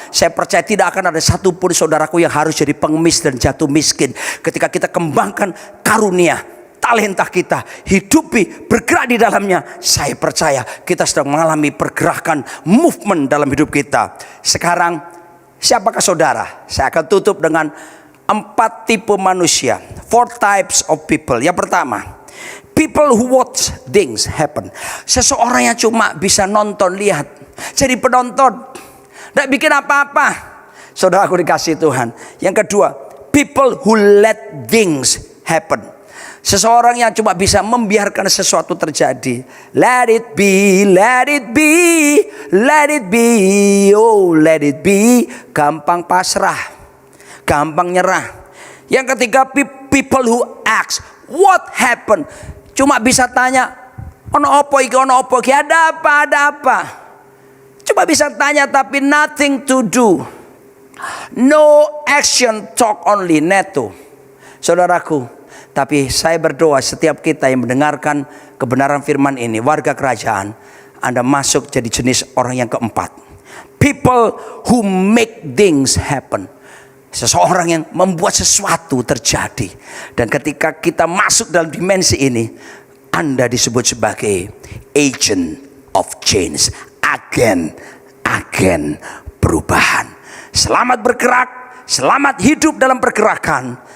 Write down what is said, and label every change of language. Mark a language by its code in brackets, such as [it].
[id] Saya percaya tidak akan ada satupun saudaraku yang harus jadi pengemis dan jatuh miskin ketika kita kembangkan karunia, talenta kita, hidupi, bergerak di dalamnya. Saya percaya kita sedang mengalami pergerakan, movement dalam hidup kita. Sekarang, siapakah saudara? Saya akan tutup dengan 4 tipe manusia, [en] 4 types of people. Yang pertama, people who watch things happen. [id] Seseorang yang cuma bisa nonton, lihat, jadi penonton, tidak bikin apa-apa. Saudaraku dikasih Tuhan. Yang kedua, [en] people who let things happen. [id] Seseorang yang cuma bisa membiarkan sesuatu terjadi. [en] Let it be, let it be, let it be, oh let it be. [id] Gampang pasrah, gampang nyerah. Yang ketiga, [en] people who ask what happened. [id] Cuma bisa tanya, [jv] ono opo iki, ono opo iki, [id] ada apa. Cuma bisa tanya tapi [en] nothing to do. No action, talk only, neto. [id] Saudaraku, tapi saya berdoa setiap kita yang mendengarkan kebenaran firman ini, warga kerajaan, Anda masuk jadi jenis orang yang keempat. [en] People who make things happen. [id] Seseorang yang membuat sesuatu terjadi. Dan ketika kita masuk dalam dimensi ini, Anda disebut sebagai agent of change, agen perubahan. Selamat bergerak, selamat hidup dalam pergerakan.